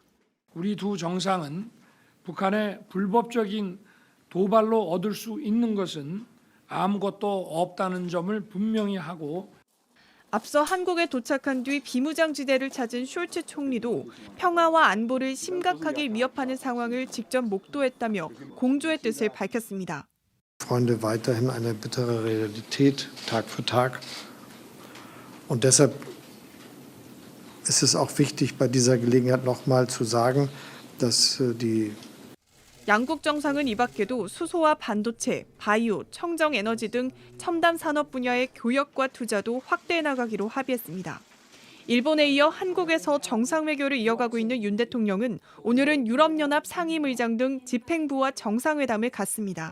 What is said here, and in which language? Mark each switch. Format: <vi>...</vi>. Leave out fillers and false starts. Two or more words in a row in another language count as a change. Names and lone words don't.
<ko>우리 두 정상은 북한의 불법적인 도발로 얻을 수 있는 것은 아무것도 없다는 점을 분명히 하고, 앞서 한국에 도착한 뒤 비무장지대를 찾은 숄츠 총리도 평화와 안보를 심각하게 위협하는 상황을 직접 목도했다며 공조의 뜻을 밝혔습니다.</ko> <de>Freunde, weiterhin eine bittere Realität Tag für Tag. Und deshalb ist es auch wichtig, bei dieser Gelegenheit nochmal zu sagen, dass die</de> <ko>양국 정상은 이 밖에도 수소와 반도체, 바이오, 청정에너지 등 첨단 산업 분야의 교역과 투자도 확대해 나가기로 합의했습니다. 일본에 이어 한국에서 정상외교를 이어가고 있는 윤 대통령은 오늘은 유럽연합 상임의장 등 집행부와 정상회담을 갖습니다.</ko>